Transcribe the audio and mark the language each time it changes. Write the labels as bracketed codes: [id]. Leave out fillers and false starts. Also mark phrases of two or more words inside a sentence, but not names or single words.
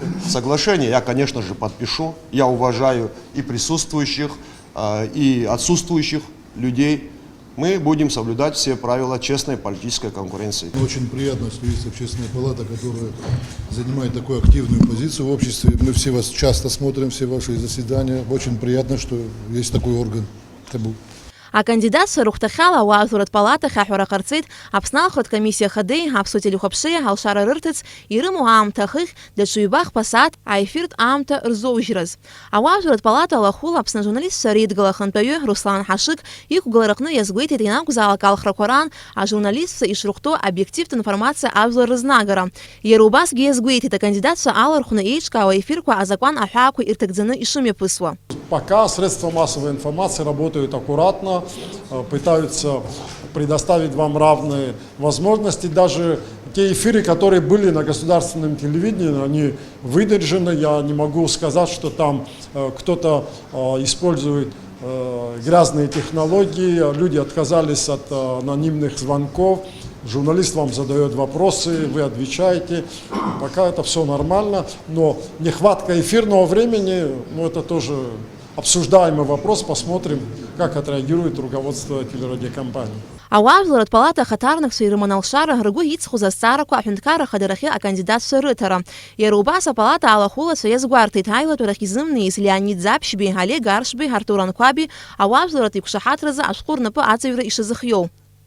[ru] Соглашение я, конечно же, подпишу. Я уважаю и присутствующих, и отсутствующих людей. Мы будем соблюдать все правила честной политической конкуренции. Очень приятно, что есть общественная палата, которая занимает такую активную позицию в обществе. Мы все вас часто смотрим, все ваши заседания. Очень приятно, что есть такой орган. [ab] Акандидатцәа рыхәҭахьала ауаажәларатә палатахь аҳәара ҟарҵеит Аԥсны алхратә комиссиа ахадеи, аԥсуа телехәаԥшеи алшара рырҭыц ирымоу аамҭа ахыхь даҽа ҩбахԥа сааҭ аефиртә аамҭа рзоужьраз. Ауаажәларатә палата алахәыла Аԥсны ажурналистцәа реидгыла ахантәаҩы Руслан Ҳашык иқәгылараҟны иазгәеиҭеит ианакәзаалак алхрақәа раан ажурналистцәа ишрыхәҭоу обиективтә информациа ажәлар рызнагара. Иара убасгьы иазгәеиҭеит акандидатцәа алархәны еиҿкаауа аефирқәа азакәан аҳәаақәа ирҭагӡаны ишымҩаԥысуа. [ru] Пока средства массовой информации работают аккуратно, пытаются предоставить вам равные возможности. Даже те эфиры, которые были на государственном телевидении, они выдержаны. Я не могу сказать, что там кто-то использует грязные технологии. Люди отказались от анонимных звонков. Журналист вам задает вопросы, вы отвечаете. Пока это все нормально, но нехватка эфирного времени, это тоже обсуждаемый вопрос. Посмотрим, как отреагирует руководство телерадиокомпании. [ab] Ауаажәларатә палата ахаҭарнакцәа ирыман алшара ргәы иҵхоз азҵаарақәа аҳәынҭқарра ахадарахьы акандидатцәа рыҭара. Иара убас апалата алахәылацәа иазгәарҭеит аилатәарахь изымнеиз Леонид Ӡаԥшьбеи, Алиа Гаршбеи, Артур Анқәаби ауаажәларатә иқәшаҳаҭразы ашәҟәы рнапы аҵаҩра ишазыхиоу.